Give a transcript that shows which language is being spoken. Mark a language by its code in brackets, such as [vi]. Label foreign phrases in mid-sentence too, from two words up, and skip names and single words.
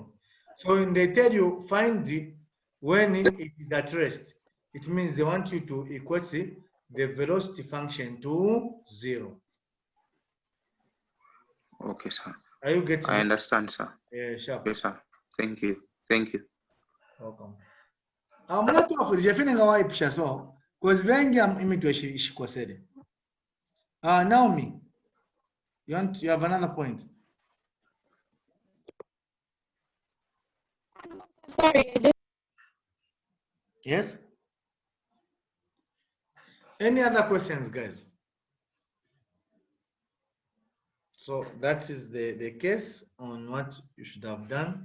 [en] So when they tell you find when it is at rest, it means they want you to equate the velocity function to 0. Okay, sir. Are you getting I it? understand, sir. Yeah, sharp. Yes, sir. Thank you. Thank you. Welcome. I'm not sure if you're feeling how I so because [bem] vengi am imitwe shikwasede. [en] Naomi, you have another point. Sorry, I just Yes? Any other questions, guys? So that is the case on what you should have done.